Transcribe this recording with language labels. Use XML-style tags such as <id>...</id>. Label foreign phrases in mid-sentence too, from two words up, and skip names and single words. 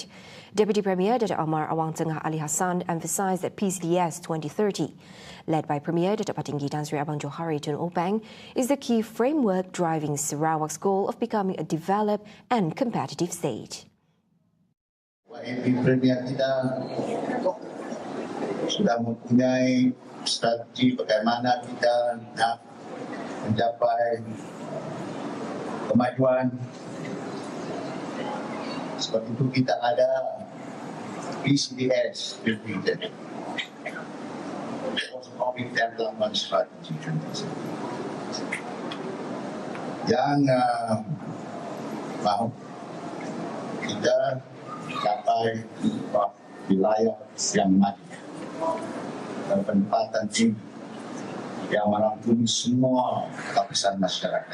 <en>Deputy Premier Datuk Amar Awang Tengah Ali Hassan emphasised that PCDS 2030, led by Premier Datuk Patinggi Tan Sri Abang Johari Tun Openg, is the key framework driving Sarawak's goal of becoming a developed and competitive state.</en> <ms>Premier kita sudah mempunyai strategi bagaimana kita nak mencapai kemajuan. Sebab itu kita ada PCDS Repeated</ms> <en>Post-Covid Development Strategy</en> <ms>yang mahu kita capai wilayah yang maju dan penempatan tinggi yang merangkumi semua lapisan masyarakat.</ms>